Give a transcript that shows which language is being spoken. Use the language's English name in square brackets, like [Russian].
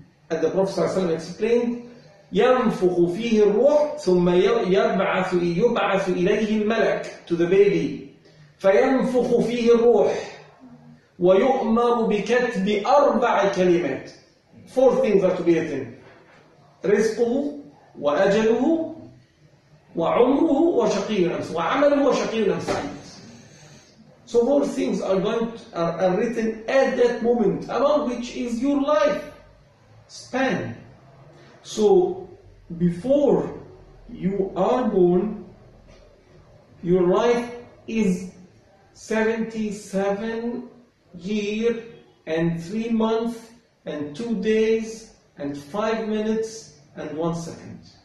[English] and the Prophet ﷺ explained, [Arabic] ينفخ فيه الروح ثم يبعث إليه الملك, [English] to the baby, [Arabic] فينفخ فيه الروح ويؤمر بكتب 4 كلمات. [English] 4 things are to be written: [Arabic] رزقه وأجله وعمره وشقي أم وعمله وشقي أم سعيد. [English] So 4 things are written at that moment, among which is your life span. So before you are born, your life is 77 years and 3 months and 2 days and 5 minutes and 1 second.